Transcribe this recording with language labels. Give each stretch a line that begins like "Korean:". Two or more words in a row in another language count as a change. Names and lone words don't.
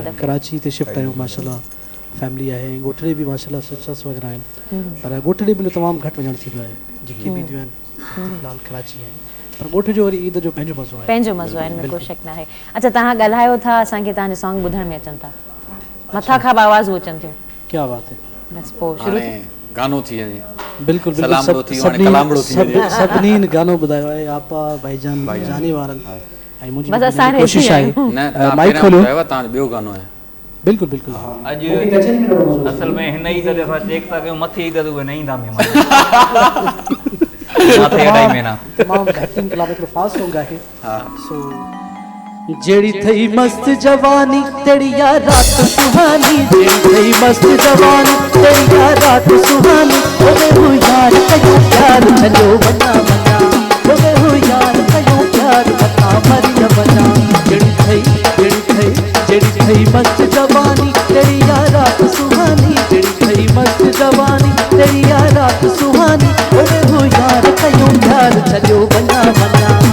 Sindhi: कराची ते शिफ्ट आहियूं माशाल्लाह फैमिली आहे ॻोठड़े बि माशाल्लाह ससु वग़ैरह आहिनि पर ॻोठड़े में तमामु घटि वञणु थींदो आहे जेके ॿियूं आहिनि फ़िलहाल कराची आहिनि पर ॻोठ जो वरी ईद जो पंहिंजो मज़ो आहे हिन में कोई शक न आहे अच्छा तव्हां ॻाल्हायो था असांखे तव्हांजे सॉन्ग ॿुधण में अचनि था मथां खां बि आवाज़ूं अचनि थियूं
Hindi: क्या बात है
Sindhi: बसि पोइ शुरू गानो थी वञे बिल्कुलु सभिनी गानो ॿुधायो आहे आपा भाईजान जानी वारनि ऐं मुंहिंजी कोशिशि आहे माइक खोलियो तव्हांजो ॿियो गानो आहे बिल्कुलु बिल्कुलु अॼु असल में हिन ईद ते असां चेक था कयूं मथे ईद ते उहे न ईंदा महिमान मथे अढाई महीना तमामु बहितरीन कलाम हिकिड़ो फ़ास्ट सॉन्ग आहे सो जेड़ी थई
Hindi: मस्त जवानी तेरी यार रात सुहानी
Sindhi: जेड़ी थई
Hindi: मस्त जवानी तेरी यार रात सुहानी
Sindhi: ओवे हो यार कयो प्यार चलो बना बना ओवे हो यार कयो प्यार बता मरी न बना जेड़ी थई
Hindi: मस्त जवानी तेरी यार रात सुहानी जेड़ी थई मस्त जवानी तेरी यार रात सुहानी ओवे हो यार कयो प्यार चलो बना बना